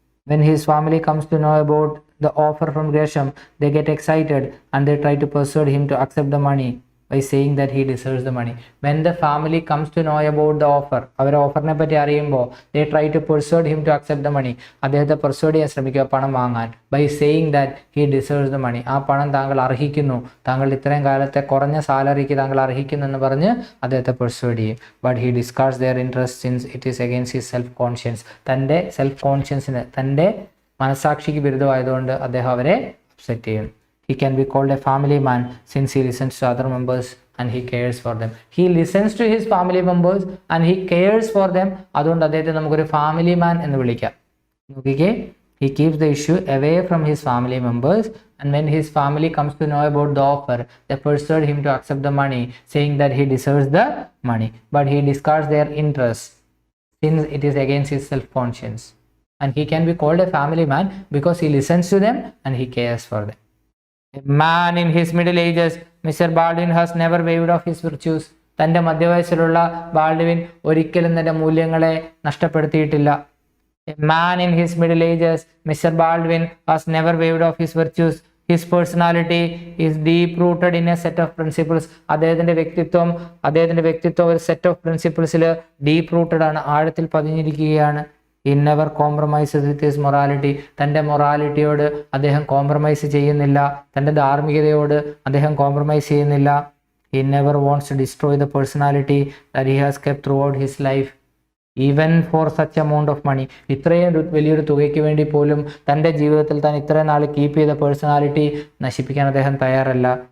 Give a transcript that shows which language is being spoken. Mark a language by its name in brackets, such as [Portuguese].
[English] When his family comes to know about the offer from Gresham, they get excited and they try to persuade him to accept the money by saying that he deserves the money. When the family comes to know about the offer, [Malayalam] അവരുടെ ഓഫറിനെ പറ്റി അറിയുമ്പോൾ [English] they try to persuade him to accept the money. [Malayalam] അദ്ദേഹത്തെ പെർsuade ചെയ്യാൻ ശ്രമിക്കുക പണം വാങ്ങാൻ, [English] by saying that he deserves the money. [Malayalam] ആ പണം താങ്കൾ അർഹിക്കുന്നു, താങ്കൾ ഇത്രയും കാലത്തെ കുറഞ്ഞ സാലറിക്ക് താങ്കൾ അർഹിക്കുന്നു എന്ന് പറഞ്ഞ് അദ്ദേഹത്തെ പെർsuade ചെയ്യും. [English] But he discards their interest since it is against his self conscience. [Malayalam] തൻ്റെ സെൽഫ് കോൺഷ്യൻസിന്, തൻ്റെ മനസാക്ഷിക്ക് വിരുദ്ധമായതുകൊണ്ട് അദ്ദേഹം അവരെ അപ്സെറ്റ് ചെയ്യും. [English] He can be called a family man since he listens to other members and he cares for them. He listens to his family members and he cares for them. [Malayalam] അതുകൊണ്ട് അദ്ദേഹത്തെ നമുക്കൊരു family മാൻ എന്ന് വിളിക്കാം. [English] നോക്കിക്കേ, he keeps the issue away from his family members, and when his family comes to know about the offer, they persuade him to accept the money, saying that he deserves the money. But he discards their interest since it is against his self-conscience. And he can be called a family man because he listens to them and he cares for them. A man in his middle ages, Mr. Baldwin has never wavered off his virtues. [Malayalam] തൻ്റെ മധ്യവയസ്സിലുള്ള Baldwin ഒരിക്കലും തൻ്റെ മൂല്യങ്ങളെ നഷ്ടപ്പെടുത്തിയിട്ടില്ല. [English] A man in his middle ages, Mr. Baldwin has never wavered off his virtues. His personality is deep rooted in a set of principles. [Malayalam] അദ്ദേഹത്തിൻ്റെ വ്യക്തിത്വം ഒരു set of പ്രിൻസിപ്പിൾസിൽ deep rooted ആണ്, ആഴത്തിൽ പതിഞ്ഞിരിക്കുകയാണ്. [English] He never compromises with his morality. [Malayalam] തൻ്റെ മൊറാലിറ്റിയോട് അദ്ദേഹം compromise ചെയ്യുന്നില്ല, തൻ്റെ ധാർമ്മികതയോട് അദ്ദേഹം കോംപ്രമൈസ് ചെയ്യുന്നില്ല. [English] He never wants to destroy the personality that he has kept throughout his life, even for such amount of money. [Malayalam] ഇത്രയും വലിയൊരു തുകയ്ക്ക് വേണ്ടി പോലും തൻ്റെ ജീവിതത്തിൽ താൻ ഇത്രയും നാൾ കീപ്പ് ചെയ്ത പേഴ്സണാലിറ്റി നശിപ്പിക്കാൻ അദ്ദേഹം തയ്യാറല്ല.